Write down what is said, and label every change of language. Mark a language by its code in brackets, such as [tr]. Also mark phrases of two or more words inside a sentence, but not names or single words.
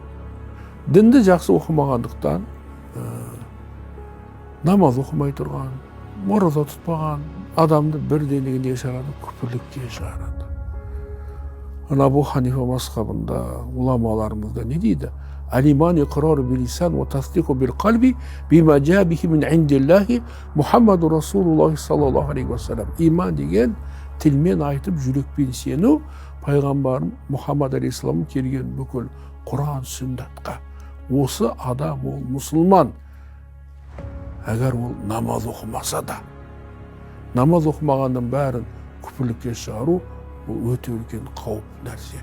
[kk] Дінді жақсы оқымағандықтан, намаз оқымай тұрған, ораза тұтпаған адамды бірден не шығарады? Күпірлікке шығарады. Абу Ханифа мазхабында уламаларымызда не дейді? [ar] الإيمان إقرار باللسان وتصديق بالقلب بما جاء به من عند الله محمد رسول الله صلى الله عليه وسلم. [kk] Иман деген тілмен айтып, жүрекпен сену, пайғамбарым Мұхаммад алейхиссалам келген бүкіл Құран сүннатқа. Осы адам, ол мұсылман. Әгер ол намаз оқымаса да, намаз оқымағанның бәрін күпірлікке шығару, ол өте үлкен қауіп нәрсе.